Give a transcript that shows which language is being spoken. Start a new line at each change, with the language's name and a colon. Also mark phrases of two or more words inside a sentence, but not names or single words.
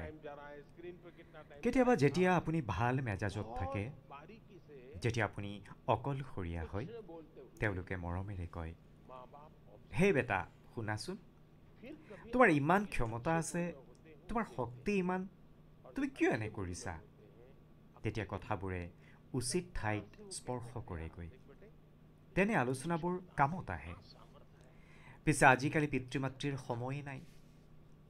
Hindi: टाइम जा रहा है, स्क्रीन पे कितना टाइम,
Assamese: কেতিয়াবা যেতিয়া আপুনি ভাল মেজাজত থাকে,
Hindi: बारीकी से
Assamese: যেতিয়া আপুনি অকলশৰীয়া হয়,
Hindi: से बोलते हुए
Assamese: তেওঁলোকে মৰমেৰে কয়,
Hindi: माँ बाप
Assamese: হে বেটা শুনাচোন,
Hindi: फिर कभी
Assamese: তোমাৰ ইমান ক্ষমতা আছে, তোমাৰ শক্তি ইমান, তুমি কিয় এনে কৰিছা? তেতিয়া কথাবোৰে উচিত ঠাইত স্পৰ্শ কৰেগৈ। তেনে আলোচনাবোৰ কামত আহে। পিছে আজিকালি পিতৃ মাতৃৰ সময়েই নাই।